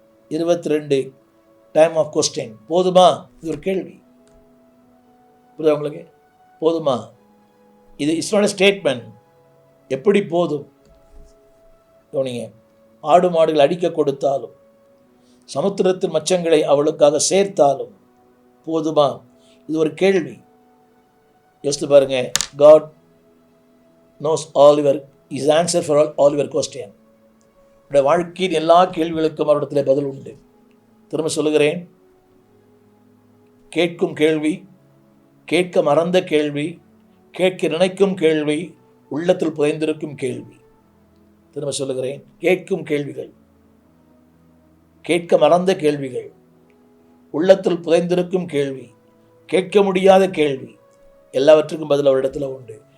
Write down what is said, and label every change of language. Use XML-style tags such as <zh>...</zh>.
<ta>22</ta> <en>Time of question.</en> <ta>போதுமா? இது ஒரு கேள்வி. புரியுதா உங்களுக்கு? போதுமா? இது</ta> <en>It's not a statement.</en> <ta>எப்படி போதும்? கவனிங்க, ஆடு மாடுகள் அடிக்க கொடுத்தாலும், சமுத்திரத்தின் மச்சங்களை அவளுக்காக சேர்த்தாலும் போதுமா? இது ஒரு கேள்வி. யோசித்து பாருங்க.</ta> <en>God knows all your is answer for all your question.</en> <ta>உடைய வாழ்க்கையின் எல்லா கேள்விகளுக்கும் அவரிடத்தில் பதில் உண்டு. திரும்ப சொல்லுகிறேன், கேட்கும் கேள்வி, கேட்க மறந்த கேள்வி, கேட்க நினைக்கும் கேள்வி, உள்ளத்தில் புதைந்திருக்கும் கேள்வி. திரும்ப சொல்லுகிறேன், கேட்கும் கேள்விகள், கேட்க மறந்த கேள்விகள், உள்ளத்தில் புதைந்திருக்கும் கேள்வி, கேட்க முடியாத கேள்வி, எல்லாவற்றுக்கும் பதில் அவரிடத்தில் உண்டு.</ta>